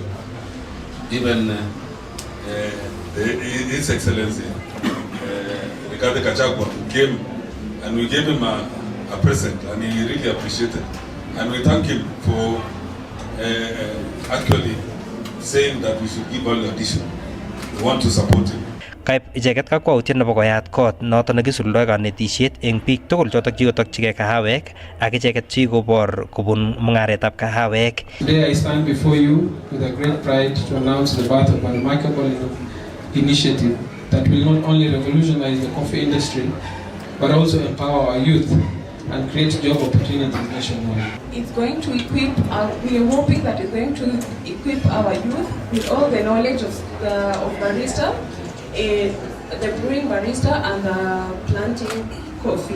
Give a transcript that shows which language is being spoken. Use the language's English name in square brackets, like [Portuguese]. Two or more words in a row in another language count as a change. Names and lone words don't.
[English] Even His Excellency Rigathi Gachagua came and we gave him a present, and he really appreciated. And we thank him for actually saying that we should give value addition. We want to support him. [Kalenjin] Kaib icheket kakwautiet nebo koyat kot noton nekisuldoi kanetisiet eng biik tugul chotok chikotokchigei kahawek ak icheket chikobor kobun mung'aretab kahawek. [English] Today I stand before you with a great pride to announce the birth of a remarkable initiative that will not only revolutionize the coffee industry but also empower our youth and create job opportunities nationwide. It's going to equip, we are hoping that it's going to equip our youth with all the knowledge of barista, the brewing barista and the planting coffee.